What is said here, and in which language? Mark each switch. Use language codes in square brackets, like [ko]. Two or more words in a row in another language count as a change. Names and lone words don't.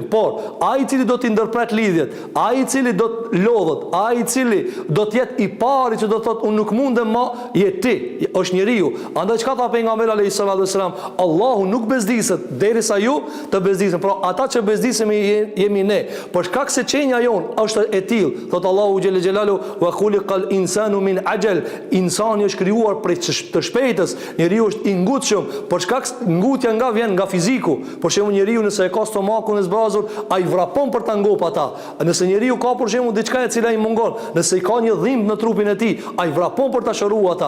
[sq] Por ai i cili do t'i ndërpret lidhjet, ai i cili do të lodhet, ai i cili do të jetë i pari që do thotë unë nuk mundem më, je ti, është njeriu. Andaj çka tha pejgamberi [ar] عليه الصلاة والسلام, [sq] Allahu nuk bezdiset derisa ju të bezdiseni. Pra ata që bezdisemi jemi ne. Për shkak se çënja jon është e tillë, thot Allahu [ar] جل جلاله, وخلق الإنسان من عجل. [sq] Insani është krijuar prej të shpejtës. Njeriu është i ngutshëm, për shkak ngutja vjen nga fiziku. Për shembull njeriu nëse e ka stomakun e zbrazur, ai vrapon për ta ngop ata. Nëse njeriu ka për shembull diçka e cila i mungon, nëse i ka një dhimbje në trupin e tij, ai vrapon për ta shëruar ata.